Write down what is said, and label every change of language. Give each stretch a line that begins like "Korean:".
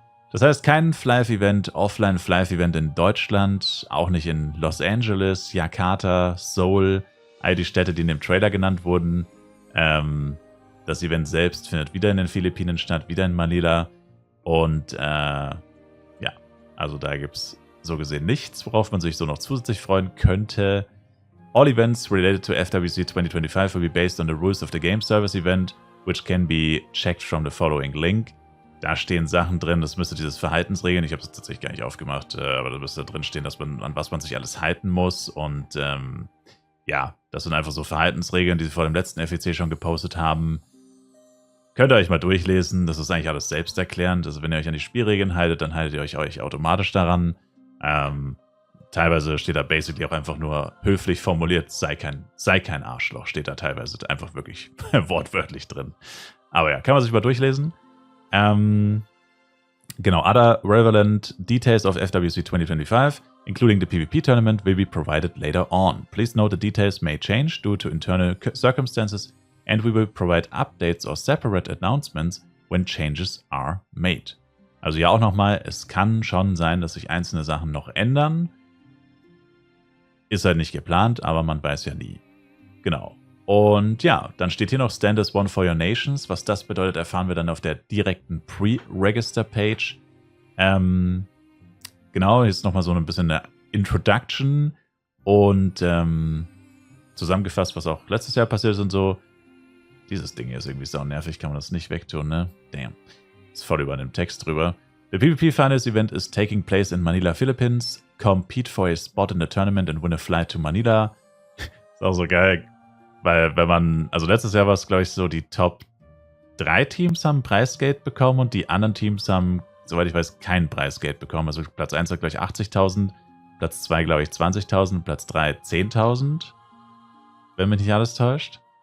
German: Das heißt, kein Flive-Event, Offline-Flive-Event in Deutschland, auch nicht in Los Angeles, Jakarta, Seoul, all die Städte, die in dem Trailer genannt wurden. Das Event selbst findet wieder in den Philippinen statt, wieder in Manila. Und ja, also da gibt es so gesehen nichts, worauf man sich so noch zusätzlich freuen könnte.
English: All events related to FWC 2025 will be based on the rules of the game service event, which can be checked from the following link.
German: Da stehen Sachen drin, das müsste dieses Verhaltensregeln, ich habe es tatsächlich gar nicht aufgemacht, aber da müsste drin stehen, dass man, an was man sich alles halten muss. Und ja, das sind einfach so Verhaltensregeln, die sie vor dem letzten FEC schon gepostet haben. Könnt ihr euch mal durchlesen, das ist eigentlich alles selbsterklärend. Also wenn ihr euch an die Spielregeln haltet, dann haltet ihr euch automatisch daran. Teilweise steht da basically auch einfach nur höflich formuliert, sei kein Arschloch, steht da teilweise einfach wirklich wortwörtlich drin. Aber ja, kann man sich mal durchlesen.
English: Genau, other relevant details of FWC 2025, including the PvP tournament, will be provided later on. Please note the details may change due to internal circumstances and we will provide updates or separate announcements when changes are made.
German: Also ja auch nochmal, es kann schon sein, dass sich einzelne Sachen noch ändern. Ist halt nicht geplant, aber man weiß ja nie. Genau. Und ja, dann steht hier noch
English: Stand as One for Your Nations.
German: Was das bedeutet, erfahren wir dann auf der direkten Pre-Register-Page. Genau, hier ist nochmal so ein bisschen eine Introduction und zusammengefasst, was auch letztes Jahr passiert ist und so. Dieses Ding hier ist irgendwie sau nervig, kann man das nicht wegtun, ne? Damn. Ist voll über dem Text drüber.
English: The PvP Finals Event is taking place in Manila, Philippines. Compete for a spot in the tournament and win a flight to Manila.
German: Ist auch so geil. Weil, wenn man, also letztes Jahr war es, glaube ich, so, die Top 3 Teams haben Preisgeld bekommen und die anderen Teams haben, soweit ich weiß, kein Preisgeld bekommen. Also Platz 1 hat gleich 80.000, Platz 2, glaube ich, 20.000, Platz 3 10.000, wenn mich nicht alles täuscht.